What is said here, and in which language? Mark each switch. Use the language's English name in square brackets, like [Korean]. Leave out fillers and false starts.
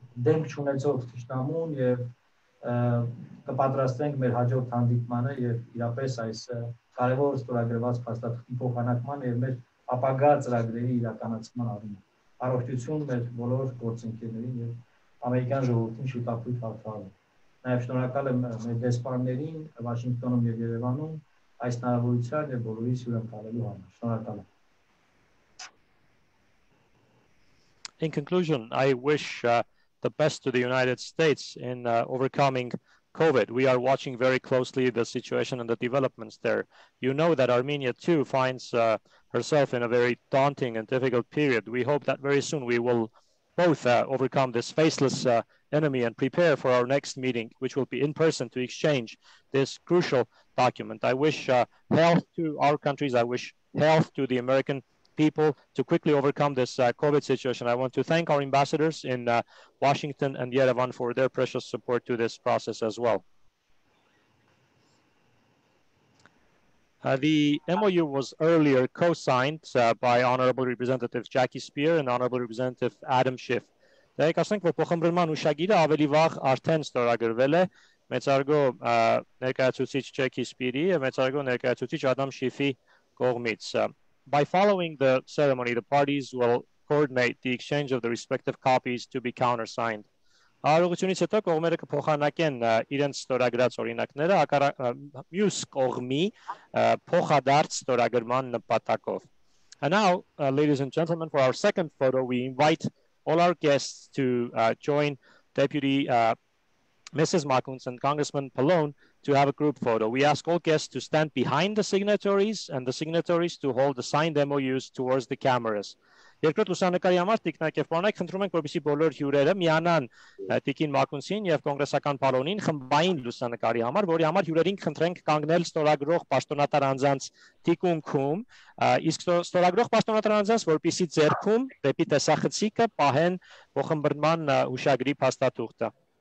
[Armenian] դեմք չունեցող թշնամուն եւ կպատրաստենք մեր հաջորդ հանդիպմանը եւ իրապես այս կարևոր ստորագրված փաստաթղթի փոխանակման եւ մեր ապագա ծրագրերի իրականացման առումով առողջություն մեր բոլոր գործընկերներին եւ ամերիկյան ժողովրդին շուտապույտ հաղթահարել։ Նաև շնորհակալ եմ մեր դեսպաններին Վաշինգտոնում եւ Երևանում այս հնարավորության եւ բոլորիս հյուրընկալելու համար։ Շնորհակալ եմ։ [English] In conclusion, I wish the best to the United States in overcoming COVID. We are watching very closely the situation and the developments there. You know that Armenia too finds herself in a very daunting and difficult period. We hope that very soon we will both overcome this faceless enemy and prepare for our next meeting, which will be in person, to exchange this crucial document. I wish health to our countries. I wish health to the American people to quickly overcome this COVID situation. I want to thank our ambassadors in Washington and Yerevan for their precious support to this process as well. The MOU was earlier co-signed by Honorable Representative Jackie Spear and Honorable Representative Adam Schiff. [Armenian] Դե ասենք, որ փոխըմբռնման հուշագիրը ավելի վաղ արդեն ստորագրվել է մեծարգո ներկայացուցիչ Ջեքի Սպիրի եւ մեծարգո ներկայացուցիչ Ադամ Շիֆի կողմից. [English] By following the ceremony, the parties will coordinate the exchange of the respective copies to be countersigned. [Armenian] Արարողությունից հետո կողմերը կփոխանակեն իրենց ստորագրած օրինակները մյուս կողմի փոխադարձ ստորագրման նպատակով. [English] And now, ladies and gentlemen, for our second photo, we invite all our guests to join Deputy Mrs. Makuns and Congressman Pallone to have a group photo. We ask all guests to stand behind the signatories and the signatories to hold the signed MOUs towards the cameras. [Armenian] Երկրորդ լուսանկարի համար տիկնակ եւ պարոնայք խնդրում ենք որպեսզի բոլոր հյուրերը միանան Տիկին Մակունսին եւ կոնգրեսական Պալոնին խմբային լուսանկարի համար, որի համար հյուրերին խնդրենք կանգնել ստորագրող պաշտոնատար անձանց թիկունքում, իսկ ստորագրող պաշտոնատար անձանց որպեսզի ձեռքում դեպի տեսախցիկը պահեն փոխըմբռնման հուշագրի փաստաթուղթը.